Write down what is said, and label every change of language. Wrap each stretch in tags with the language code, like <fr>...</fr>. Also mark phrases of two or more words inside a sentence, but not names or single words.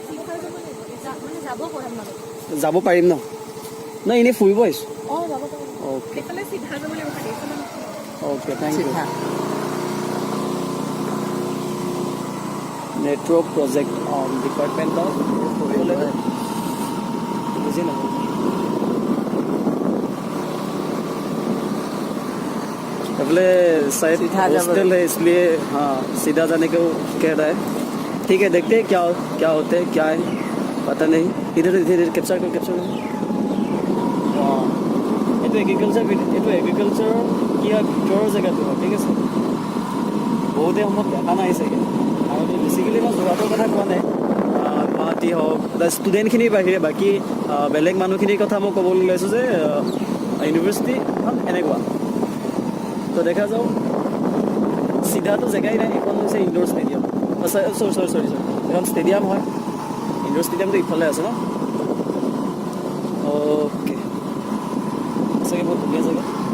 <as>যাব পাৰিম ন নাই এনেই ফুৰিব আহিছোঁ</as> <en>okay okay thank you network project department of</en> <as>বুজি নাপাওঁ</as> <hi>बोले शायद हॉस्टल है इसलिए हाँ सीधा जाने को कह रहा है ठीक है देखते हैं क्या होते हैं क्या है पता नहीं इधर कैप्चर कर हाँ ये एग्रिकालचार की</hi> <as>ভিতৰৰ জেগাটো হয় ঠিক আছে বহুতে সময় দেখা নাই চাগে আৰু বেছিকেলি মই যোৰহাটৰ কথা কোৱা নাই গুৱাহাটী হওক বা ষ্টুডেণ্টখিনিৰ বাহিৰে বাকী বেলেগ মানুহখিনিৰ কথা মই ক'বলৈ ওলাইছোঁ যে ইউনিভাৰ্চিটিখন এনেকুৱা তো দেখা যাও চিধাটো জেগাই নাই এখন হৈছে</as> <en>indoor stadium</en> <as>সৰি এখন ষ্টেডিয়াম হয়</as> <en>indoor stadium</en> <as>ইফালে আছে ন অ'কে চাগে বহুত ধুনীয়া জেগা</as>